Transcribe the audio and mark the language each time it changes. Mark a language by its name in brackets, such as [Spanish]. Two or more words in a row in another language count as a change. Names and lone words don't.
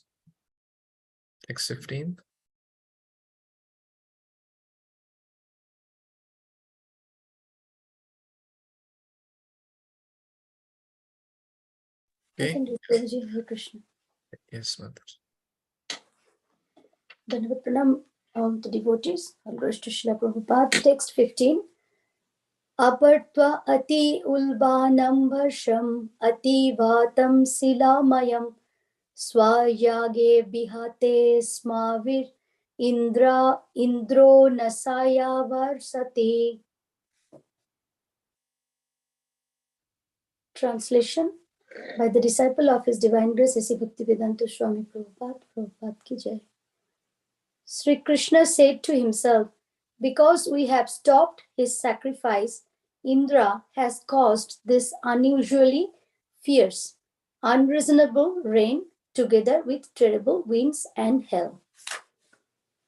[English] Text 15. Okay. I can read Hare Krishna. Yes, Mother. [Sanskrit] दण्डवत् प्रणाम [English] to devotees. I'll go to Srila Prabhupada. Text 15. [Sanskrit] अपर्त्व अति उल्बणं भर्षम् अति वातं शिलामयम् स्वयागे बिहते स्मविर् इन्द्रो नाशाय वर्षते. [English] Translation by the disciple of His Divine Grace, A.C. Bhaktivedanta Swami Prabhupada, [Hindi] प्रभुपाद की जय. [English] Sri Krishna said to himself, because we have stopped his sacrifice, Indra has caused this unusually fierce, unreasonable rain together with terrible winds and hail.